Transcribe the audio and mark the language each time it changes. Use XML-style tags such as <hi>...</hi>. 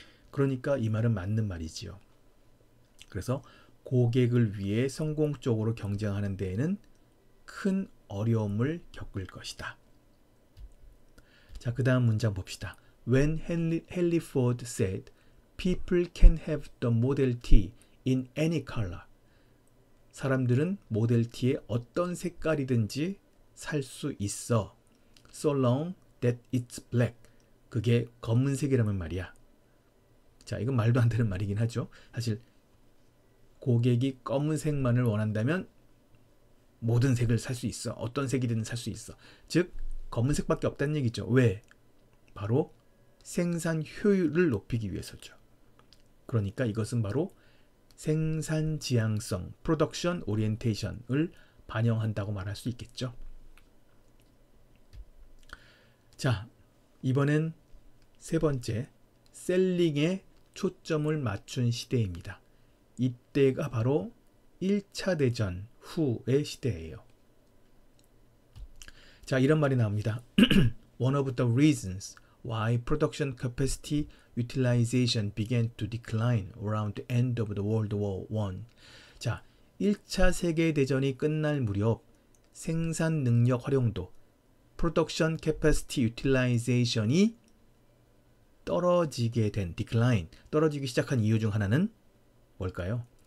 <ko>그러니까 이 말은 맞는 말이지요. 그래서 고객을 위해 성공적으로 경쟁하는 데에는 큰 어려움을 겪을 것이다. 자, 그 다음 문장 봅시다.</ko> <en>When Henry Ford said, people can have the Model T in any color.</en> <ko>사람들은 모델 T의 어떤 색깔이든지 살 수 있어.</ko> <en>So long that it's black.</en> <ko>그게 검은색이라면 말이야. 자, 이건 말도 안 되는 말이긴 하죠. 사실 고객이 검은색만을 원한다면 모든 색을 살 수 있어. 어떤 색이든 살 수 있어. 즉 검은색밖에 없다는 얘기죠. 왜? 바로 생산 효율을 높이기 위해서죠. 그러니까 이것은 바로 생산 지향성, 프로덕션 오리엔테이션을 반영한다고 말할 수 있겠죠. 자, 이번엔 세 번째, 셀링에 초점을 맞춘 시대입니다. 이때가 바로 1차 대전 후의 시대예요. 자, 이런 말이 나옵니다.</ko> <en>One of the reasons why production capacity utilization began to decline around the end of the World War I.</en> <ko>자, 1차 세계대전이 끝날 무렵 생산 능력 활용도,</ko> <en>production capacity utilization</en> <ko>이 떨어지게 된, decline, 떨어지기 시작한 이유 중 하나는 뭘까요?</ko>